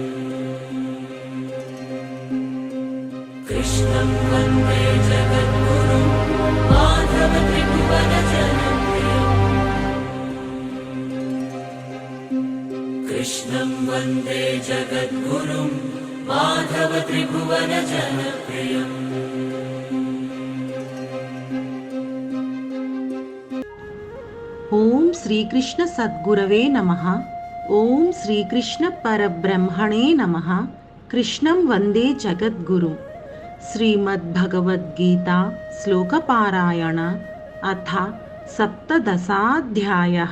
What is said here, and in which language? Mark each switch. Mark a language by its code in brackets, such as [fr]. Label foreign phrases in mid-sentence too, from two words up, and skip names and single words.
[sa] कृष्णं वन्दे जगद्गुरुं माधव त्रिभुवन जनप्रियम्। कृष्णं वन्दे जगद्गुरुं माधव त्रिभुवन जनप्रियम्। ఓం శ్రీకృష్ణ సద్గురవే నమః. ఓం శ్రీకృష్ణ పరబ్రహ్మణే నమః. కృష్ణం వందే జగద్గురు. శ్రీమద్భగవద్గీత శ్లోకపారాయణ అథ సప్తదశాధ్యాయః.